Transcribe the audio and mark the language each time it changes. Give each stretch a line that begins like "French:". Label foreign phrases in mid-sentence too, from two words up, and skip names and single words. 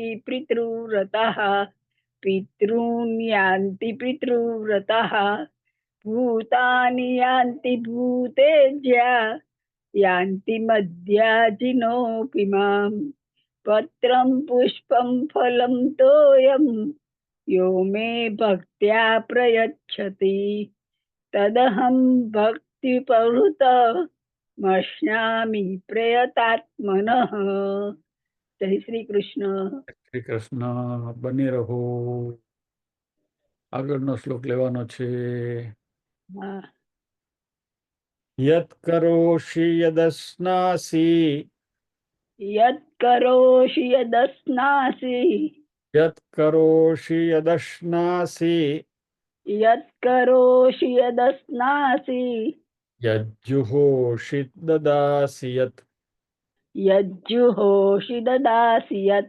Sanskrit: पितृव्रतः पितॄन् यान्ति पितृव्रतः भूतानि यान्ति भूतेज्या यान्ति मद्याजिनोऽपि माम् पत्रं पुष्पं फलं तोयं यो मे भक्त्या प्रयच्छति तदहं भक्तिपहृतमश्नामि प्रयतात्मनः।
Hindi: जय श्री कृष्ण।
Gujarati: શ્રી કૃષ્ણ. બની રહો. આગળનો શ્લોક લેવાનો છે.
Hindi: हाँ।
Sanskrit: यत करोषि यदश्नासी यत् करोषि यदश्नासि यत् करोषि यदश्नासि यत् करोषि यदश्नासि यज्जुहोषि ददासि यत् यज्जुहोषि ददासि यत्